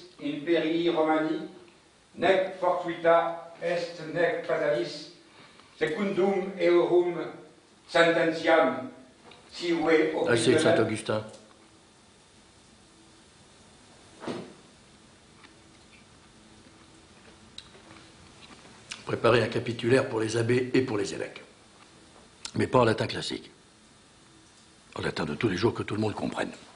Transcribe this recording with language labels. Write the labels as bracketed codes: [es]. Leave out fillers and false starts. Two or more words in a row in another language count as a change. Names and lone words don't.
[la] imperii Romani, nec fortuita est nec fatalis, secundum eorum sententiam, sive [fr] Assez, Saint-Augustin. Préparer un capitulaire pour les abbés et pour les évêques. Mais pas en latin classique. En latin de tous les jours que tout le monde comprenne.